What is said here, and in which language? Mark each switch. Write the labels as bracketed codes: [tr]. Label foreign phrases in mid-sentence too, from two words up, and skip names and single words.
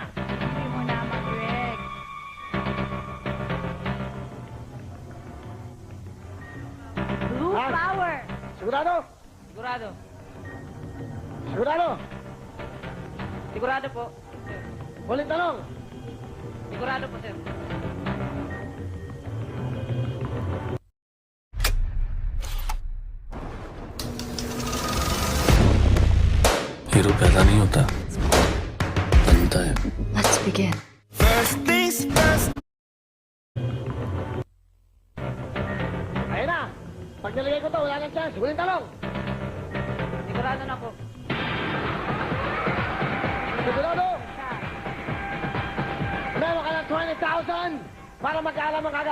[tl] Hindi mo na, Mang Greg. Blue Ah. flower. Sigurado? Sigurado. Sigurado? Sigurado po. Sir. Huling tanong. Sigurado po, sir. [hi] हीरो पैदा नहीं होता बनता है [en] Let's begin. [tl] Ayun na. Pag nilagay ko to, wala nang chance. Huling tanong. Sigurado na po. Sigurado? Meron ka ng 20,000 para magkaalam ang kagad.